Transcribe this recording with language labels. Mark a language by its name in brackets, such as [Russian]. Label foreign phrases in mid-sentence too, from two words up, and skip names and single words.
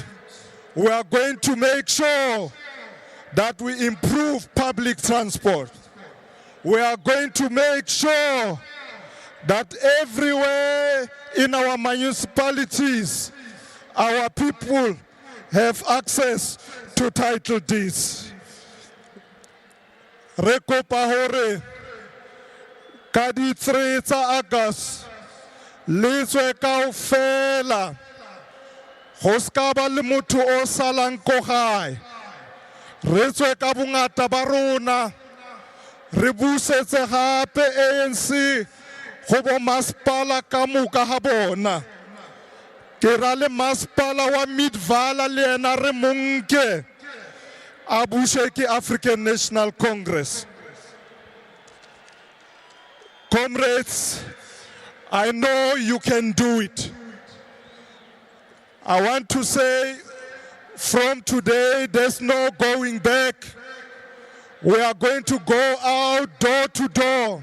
[English] We are going to make sure that we improve public transport. We are going to make sure that everywhere in our municipalities, our people have access to title deeds. [Northern Sotho] Re kopa hore ka di 3 tsa August le tswe kaofela go ska ba le motho o salang ko gae. Re tswe ka bongata ba rona re busetse gape ANC go bo masepala ka moka ga bona. Ke ra le masepala wa Midvala le ena re monke a bushe ke African National Congress. [English] Comrades, I know you can do it. I want to say from today there's no going back. We are going to go out door to door.